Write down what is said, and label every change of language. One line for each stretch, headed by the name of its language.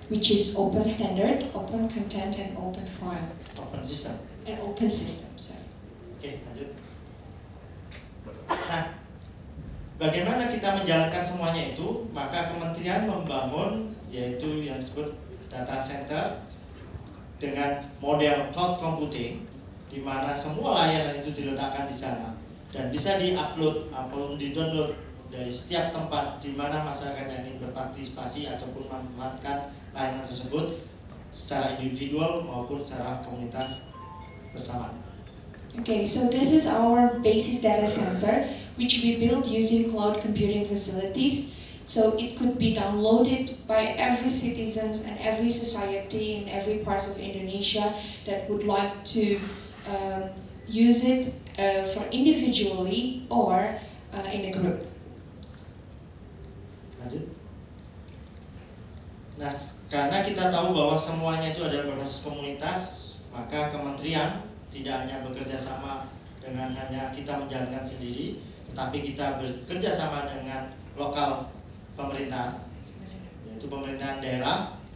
English: which is open standard, open content, and open file. Open system. And open system, sorry.
Indonesian: Oke, lanjut. Nah, bagaimana kita menjalankan semuanya itu? Maka kementerian membangun yaitu yang disebut data center dengan model cloud computing, di mana semua layanan itu diletakkan di sana dan bisa diupload ataupun didownload dari setiap tempat di mana masyarakat yang ingin berpartisipasi ataupun memanfaatkan layanan tersebut secara individual maupun secara komunitas bersama.
English: Okay, so this is our basis data center, which we built using cloud computing facilities. So it could be downloaded by every citizens and every society in every parts of Indonesia that would like to use it for individually or in a group.
Indonesian: Lanjut. Nah, karena kita tahu bahwa semuanya itu adalah berbasis komunitas, maka kementerian tidak hanya bekerja sama dengan hanya kita menjalankan sendiri, tetapi kita bekerja sama dengan lokal pemerintah, yaitu pemerintahan daerah.